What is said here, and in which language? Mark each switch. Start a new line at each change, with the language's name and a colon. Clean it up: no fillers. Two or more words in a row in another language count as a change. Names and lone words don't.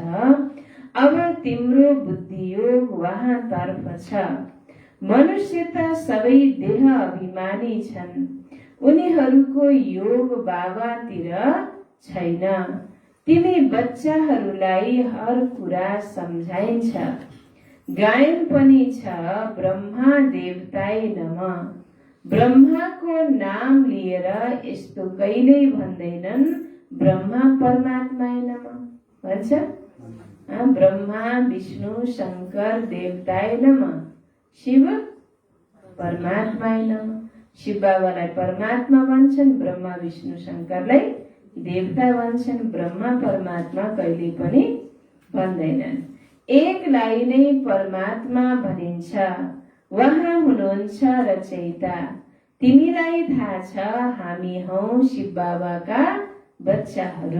Nepali: अब तिम्रो बुद्धि योग उहाँतर्फ छ। मनुष्य त सबै देह अभिमानी छन्। उनीहरूको योग बाबातिर छैन। तिमी बच्चाहरूलाई हर कुरा सम्झाइन्छ। गायन पनि छ
Sanskrit: ब्रह्मा देवताय नमः।
Nepali: ब्रह्माको नाम लिएर यस्तो कहिल्यै भन्दैनन्
Sanskrit: ब्रह्मा परमात्माय नमः
Nepali: भन्छ।
Sanskrit: ब्रह्मा विष्णु शंकर देवताय नमः, शिव परमात्माय नमः।
Nepali: शिव बाबालाई परमात्मा भन्छन्, ब्रह्मा विष्णु शंकरलाई देवता भन्छन्, ब्रह्मा परमात्मा कहिले पनि भन्दैनन्। एकलाई नै परमात्मा भनिन्छ, उहाँ हुनुहुन्छ रचयिता। तिमीलाई थाहा छ हामी हौ शिव बाबाका बच्चाहरू।